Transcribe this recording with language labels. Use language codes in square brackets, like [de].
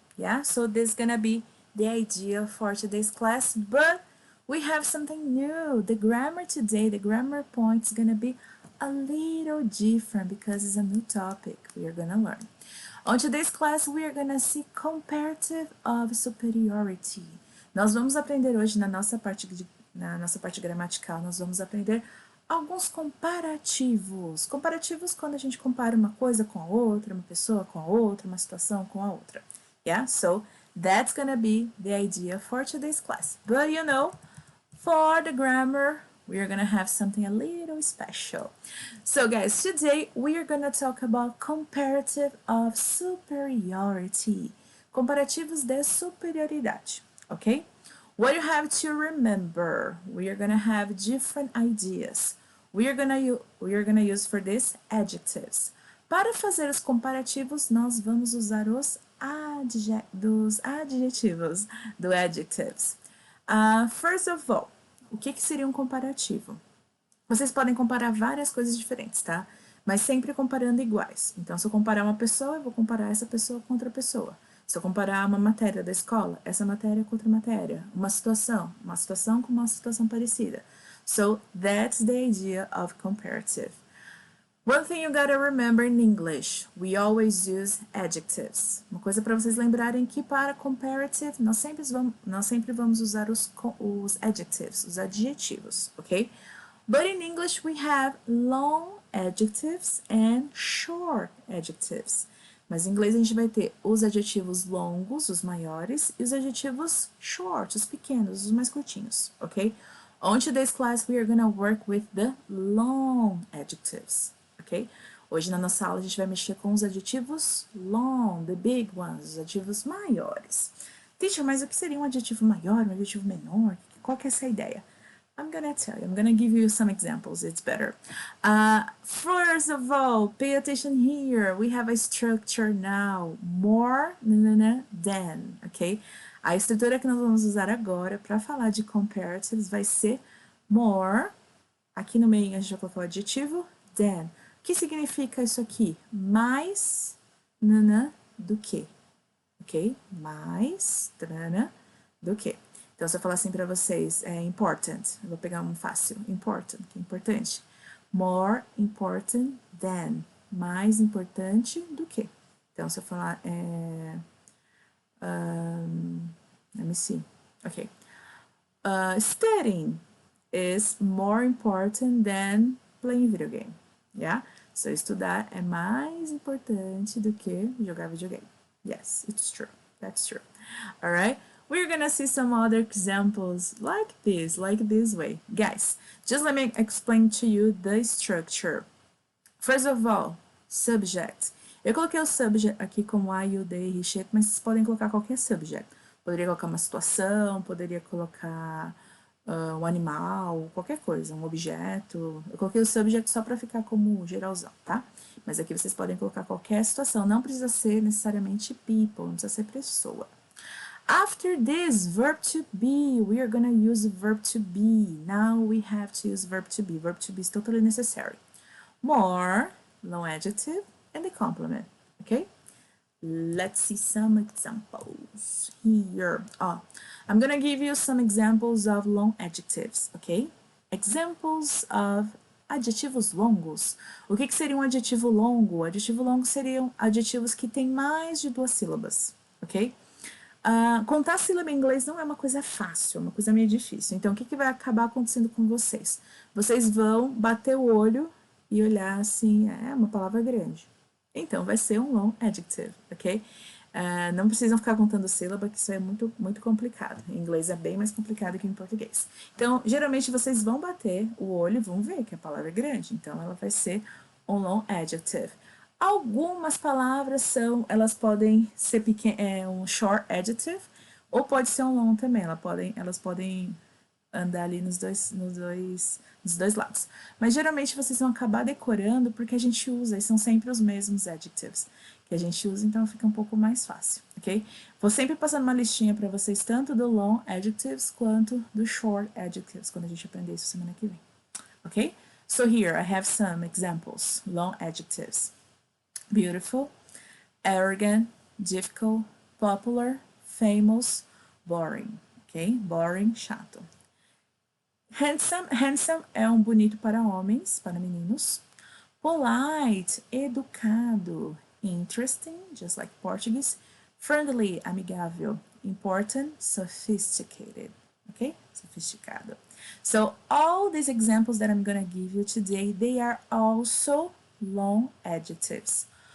[en] Yeah, so this is going to be the idea for today's class, but we have something new. The grammar today, the grammar point is going to be a little different because it's a new topic we are going to learn. On today's class, we are gonna see Comparative of Superiority. [pt] Nós vamos aprender hoje na nossa parte gramatical, nós vamos aprender alguns comparativos. Comparativos quando a gente compara uma coisa com a outra, uma pessoa com a outra, uma situação com a outra. [en] Yeah, so that's gonna be the idea for today's class. But you know, for the grammar, we are going to have something a little special. So guys, today we are going to talk about comparative of superiority. [pt] Comparativos de superioridade, [en] okay? What you have to remember, we are going to have different ideas. We are going to use for this adjectives. [pt] Para fazer os comparativos, nós vamos usar os adjetivos, do adjectives. [en] First of all, [pt] o que seria um comparativo? Vocês podem comparar várias coisas diferentes, tá? Mas sempre comparando iguais. Então, se eu comparar uma pessoa, eu vou comparar essa pessoa com outra pessoa. Se eu comparar uma matéria da escola, essa matéria com outra matéria. Uma situação com uma situação parecida. [en] So, that's the idea of comparative. One thing you gotta remember in English, we always use adjectives. [pt] Uma coisa para vocês lembrarem que para comparative, nós sempre vamos usar os adjectives, os adjetivos, ok? [en] But in English, we have long adjectives and short adjectives. [pt] Mas em inglês a gente vai ter os adjetivos longos, os maiores, e os adjetivos short, os pequenos, os mais curtinhos, ok? [en] On today's class, we are gonna work with the long adjectives. Okay? [pt] Hoje na nossa aula a gente vai mexer com os adjetivos long, [en] the big ones, [pt] os adjetivos maiores. Teacher, mas o que seria um adjetivo maior, um adjetivo menor? Qual que é essa ideia? [en] I'm gonna tell you, I'm gonna give you some examples, it's better. First of all, pay attention here, we have a structure now, more than, ok? [pt] A estrutura que nós vamos usar agora para falar de comparatives vai ser more, aqui no meio a gente vai colocar o adjetivo, than. O que significa isso aqui? Mais do que, ok? Mais do que. Então, se eu falar assim para vocês, é important, eu vou pegar um fácil, important, que é importante. [en] More important than, [pt] mais importante do que. Então, se eu falar, [en] let me see, [pt] ok. [en] Studying is more important than playing video game, yeah? [pt] So, estudar é mais importante do que jogar videogame. [en] Yes, it's true. That's true. All right? We're gonna see some other examples like this way. Guys, just let me explain to you the structure. First of all, subject. [pt] Eu coloquei o subject aqui como I, you, they, he, she, mas vocês podem colocar qualquer subject. Poderia colocar uma situação, poderia colocar um animal, qualquer coisa, um objeto. Eu coloquei o subject só para ficar como geralzão, tá? Mas aqui vocês podem colocar qualquer situação, não precisa ser necessariamente people, não precisa ser pessoa. [en] After this, verb to be, we are gonna use verb to be. Now we have to use verb to be. Verb to be is totally necessary. More, long adjective, and the complement, okay? Let's see some examples here. I'm gonna give you some examples of long adjectives, ok? Examples of [pt] adjetivos longos. O que seria um adjetivo longo? Adjetivo longo seriam adjetivos que têm mais de 2 sílabas, ok? Contar sílaba em inglês não é uma coisa fácil, é uma coisa meio difícil. Então, o que vai acabar acontecendo com vocês? Vocês vão bater o olho e olhar assim, é uma palavra grande. Então, vai ser um long adjective, ok? Não precisam ficar contando sílaba, que isso é muito complicado. Em inglês é bem mais complicado que em português. Então, geralmente, vocês vão bater o olho e vão ver que a palavra é grande. Então, ela vai ser um long adjective. Algumas palavras elas podem ser um short adjective, ou pode ser um long também. Elas podem andar ali nos dois lados. Mas geralmente vocês vão acabar decorando porque a gente usa e são sempre os mesmos adjectives. que a gente usa, então fica um pouco mais fácil, ok? Vou sempre passando uma listinha para vocês, tanto do long adjectives quanto do short adjectives, quando a gente aprender isso semana que vem, ok? [en] So here I have some examples, long adjectives. Beautiful, arrogant, difficult, popular, famous, boring, ok? Boring, chato. [pt] Handsome, handsome é um bonito para homens, para meninos. Polite, educado. [en] Interesting, just like Portuguese. Friendly, amigável. Important, sophisticated. Okay? Sofisticado. So all these examples that I'm going to give you today, they are also long adjectives.